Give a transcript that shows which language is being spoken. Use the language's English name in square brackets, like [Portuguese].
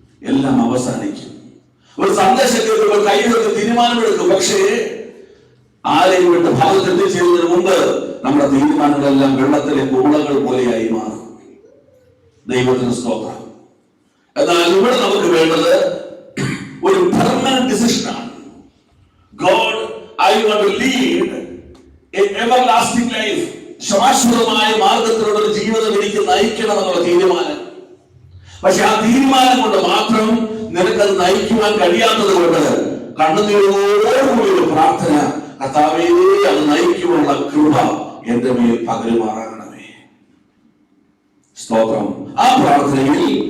[Malayalam] എല്ലാം അവസാനിക്കും. ഒരു സന്ദേശം കേൾക്കുമ്പോൾ കൈയിലൊക്കെ തീരുമാനമെടുക്കും. പക്ഷേ ആരെയും വിട്ട് ഭാഗത്തെത്തിച്ചേരുന്നതിന് മുമ്പ് നമ്മുടെ തീരുമാനങ്ങളെല്ലാം വെള്ളത്തിലെ കൂളകൾ പോലെയായി മാറും. ദൈവത്തിന് സ്തോത്രം. എന്നാൽ ഇവിടെ നമുക്ക് വേണ്ടത് ഒരു permanent ഡിസിഷനാണ്. [English] God, I want to lead an everlasting life. [Malayalam] ശാശ്വതമായ മാർഗത്തിലുള്ള ഒരു ജീവിതം എനിക്ക് നയിക്കണമെന്നുള്ള തീരുമാനം. പക്ഷെ ആ തീരുമാനം കൊണ്ട് മാത്രം നിനക്കത് നയിക്കുവാൻ കഴിയാത്തത് കൊണ്ട് കണ്ണുനീരോടുകൂടി ഒരു പ്രാർത്ഥന, കർത്താവേ അത് നയിക്കുവാനുള്ള കൃപ എന്റെ മേൽ പകരുമാറാകണമേ. സ്തോത്രം. ആ പ്രാർത്ഥനയിൽ